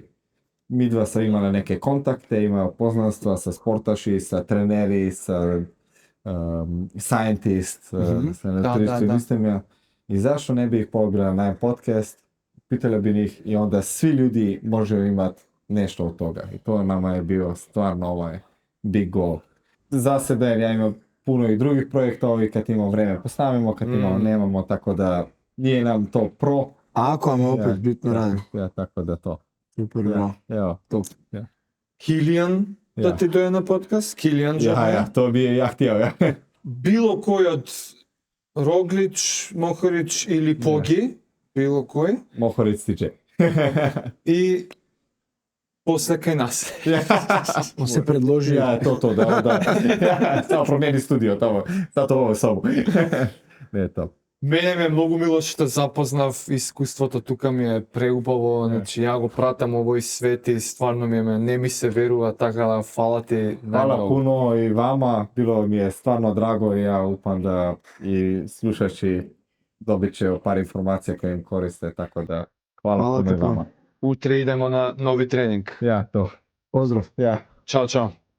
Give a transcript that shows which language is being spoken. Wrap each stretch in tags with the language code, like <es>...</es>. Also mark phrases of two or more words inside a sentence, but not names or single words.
<hr>Mi dva sam imali neke kontakte, imao poznanstva sa sportaši, sa treneri, sa scientist, sa nutricionistima. I zašto ne bi ih pogledali na podcast, pitali bi ih i onda svi ljudi može imati nešto od toga. I to nama je bio stvarno ovaj</hr> <en>big goal.</en> <hr>Za sebe ja imam puno i drugih projektova i kad imamo vreme postavimo, kad imamo nemamo, tako da nije nam to pro. Ako vam opet Ja, bitno radim. Ja, tako da to. Super, Ja, evo, to. Ja. Kilijan da Ja. ti doje na podcast? Kilijan Ja, to bi ja htio, ja. Bilo koji od Roglič, Mohorić ili Pogi, bilo koji, Mohorić stiže. i posle kaj nas. On se predložio. Ja, to, da. Ja, samo promijeni studio, tamo, sad ovo sobu. Ne, to.</hr> <mk>Мене ме многу мило што запознав искуството, тука ми е преубаво, значи ја го пратам овој свет и стварно не ми се верува, така да фала ти</mk> <hr>Hvala</hr> <mk>најмногу.</mk> <hr>puno i vama, bilo mi je stvarno drago i ja upam da i slušači dobit će par informacija koje im koriste, tako da hvala Hvala puno ti i puno. vama.</hr> <mk>Утре идемо на нови тренинг.</mk> <hr>Ja, to. Pozdrav. Ja.</hr> <mk>Чао, чао.</mk>